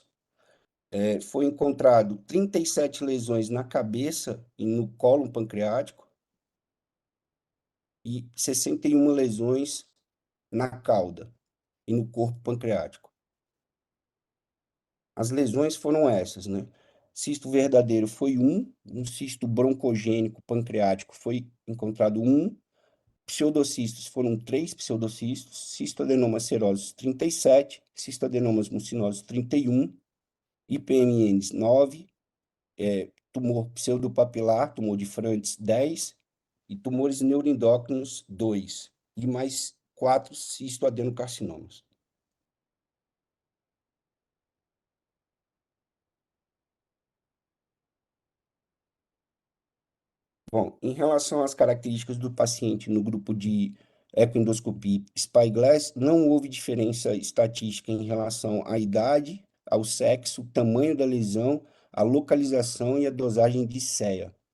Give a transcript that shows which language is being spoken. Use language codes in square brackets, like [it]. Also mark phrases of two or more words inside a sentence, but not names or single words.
[pt] Foi encontrado 37 lesões na cabeça e no colo pancreático e 61 lesões na cauda e no corpo pancreático. As lesões foram essas, né? Cisto verdadeiro foi um cisto broncogênico pancreático foi encontrado pseudocistos foram 3 pseudocistos, cistoadenomas serosos 37, cistoadenomas mucinosos 31, IPMNs 9, tumor pseudopapilar, tumor de Frantes 10, e tumores neuroendócrinos 2, e mais 4 cistoadenocarcinomas. Bom, em relação às características do paciente no grupo de ecoendoscopia spyglass, não houve diferença estatística em relação à idade, ao sexo, tamanho da lesão, a localização e a dosagem de CEA.